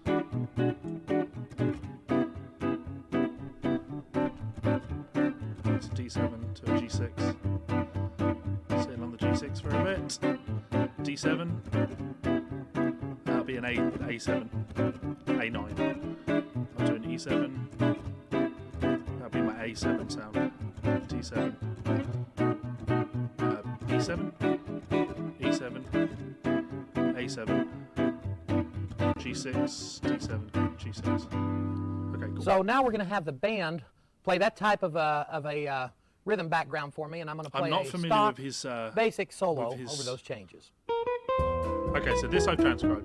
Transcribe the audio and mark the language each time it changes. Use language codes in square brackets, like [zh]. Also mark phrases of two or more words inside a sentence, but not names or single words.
[en] It's a D7 to a G6. Sitting on the G6 for a bit. D7. That'll be an A7. A9. I'll do an E7. That'll be my A7 sound. D7. E7. E7. A7. G6. D7. G6. Okay, cool. So now we're going to have the band play that type of a rhythm background for me, and I'm going to play a stock, with his, basic solo over those changes. Okay, so this I've transcribed.